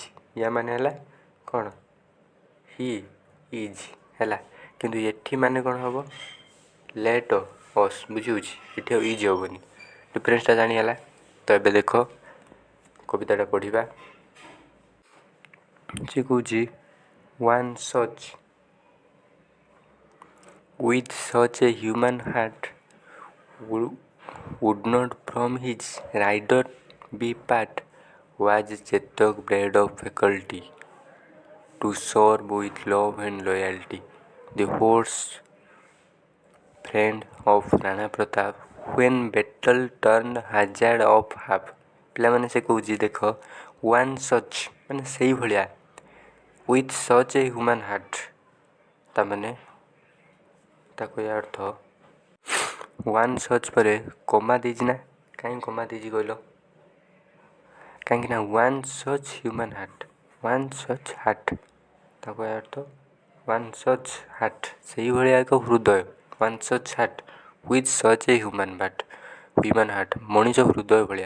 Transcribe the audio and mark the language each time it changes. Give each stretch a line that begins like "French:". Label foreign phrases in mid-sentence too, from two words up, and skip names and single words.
Odia: ୟା ମାନେ ହେଲା କ'ଣ,
English: he is
Odia: ହେଲା। କିନ୍ତୁ ଏଠି ମାନେ କ'ଣ ହେବ,
English: let us,
Odia: ବୁଝିହେଉଛି। ଏଠି ଆଉ ଇଜ୍ ହେବନି, ଡିଫରେନ୍ସଟା ଜାଣିଗଲା। ତ ଏବେ ଦେଖ କବିତାଟା ପଢ଼ିବା। ସେ କହୁଛି
English: one such with such a human heart would not from his rider be part, was Chetak bred of faculty to serve with love and loyalty, the horse friend of Rana Pratap when battle turned hazard of half।
Odia: ପିଲାମାନେ ସେ କହୁଛି ଦେଖ,
English: one such
Odia: ମାନେ ସେଇଭଳିଆ,
English: with such a human heart,
Odia: ତାମାନେ ତା କହିବା ଅର୍ଥ,
English: one such
Odia: ପରେ କମା ଦେଇଛି ନା, କାହିଁକି କମା ଦେଇଛି କହିଲ, କାହିଁକିନା
English: one such human heart, one such heart,
Odia: ତା କହିବା ଅର୍ଥ
English: one such heart,
Odia: ସେଇଭଳିଆ ଏକ ହୃଦୟ,
English: one such heart with such a human heart,
Odia: ମଣିଷ ହୃଦୟ ଭଳିଆ।